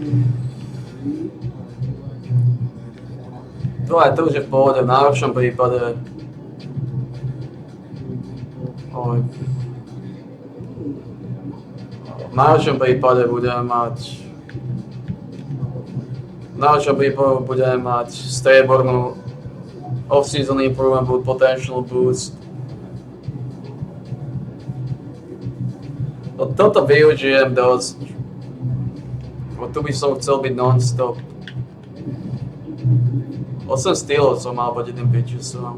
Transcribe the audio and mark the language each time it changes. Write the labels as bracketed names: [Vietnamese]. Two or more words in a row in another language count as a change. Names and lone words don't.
[Slovak] To už je v pohode, v najlepšom prípade. V najlepšom prípade budeme mať striebornú [English] off-season improvement boot, potential boost. [Slovak] Toto využijem dosť. Tu by som chcel byť non-stop. 8 stealov som mal pod jedným pitchusom.